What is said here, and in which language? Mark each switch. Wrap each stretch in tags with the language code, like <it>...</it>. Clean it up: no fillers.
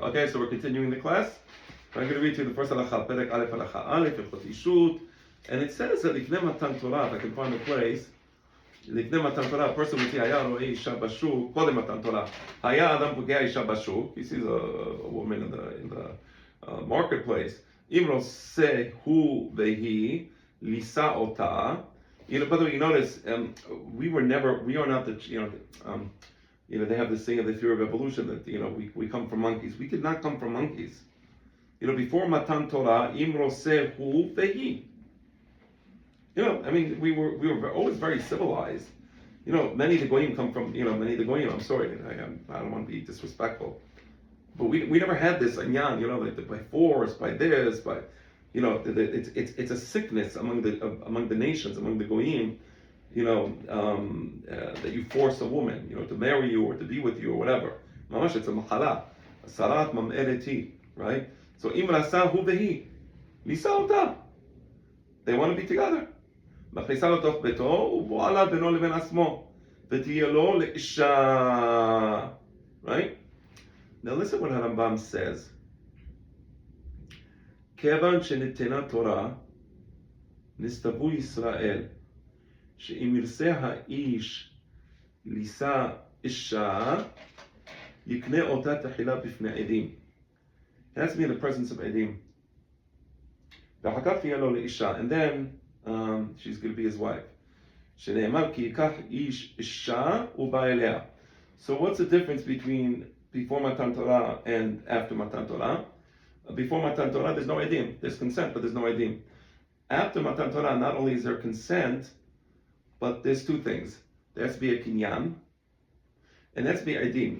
<en>Okay, so we're continuing the class. I'm going to read to you the first halakha, Perek Aleph halakha Aleph, Hilchot Ishut. And it says that לפני מתן תורה, if I can find a place, לפני מתן תורה, a person would say,</en> <he>היה רואה אישה בשוק,</he> <en>קודם מתן תורה.</en> <he>היה אדם פוגע אישה בשוק,</he> <en>he sees a woman in the marketplace.</en> <he>אם רוצה הוא והיא, לישא אותה.</he> <en>By the way, you notice, we are not the, they have this thing of the theory of evolution that, we come from monkeys. We did not come from monkeys. Before Matan Torah,</en> <he>im roseh hu vehi.</he> <en>We were always very civilized. Many of the goyim come from, I'm sorry, I don't want to be disrespectful. But we never had this anyan, like by force, by this, by, it's a sickness among the nations, among the goyim, that you force a woman, to marry you or to be with you or whatever. Mamash, it's a mahala, a sarat mam'ereti, right? So</en> <he>im rasa hu vehi, lisa ota.</he> <en>They want to be together.</en> <he>מכניסה לתוך ביתו ובועלה בינו לבין עצמו ותהיה לו לאישה.</he> <en>Right? Now listen what Harambam says.</en> <he>כיוון שניתנה תורה, נסתברו ישראל, שאם ירצה האיש לישא אישה, יקנה אותה תחילה בפני עדים.</he> <en>It has to be in the presence of עדים.</en> <he>ואחר כך תהיה לו לאישה.</he> <en>And then she's going to be his wife.</en> <he>שנאמר כי ייקח איש אישה ובא אליה.</he> <en>So what's the difference between before Matan Torah and after Matan Torah? Before Matan Torah, there's no edim. There's consent, but there's no edim. After Matan Torah, not only is there consent, but there's two things. There has to be a kinyan, and there has to be edim.</en>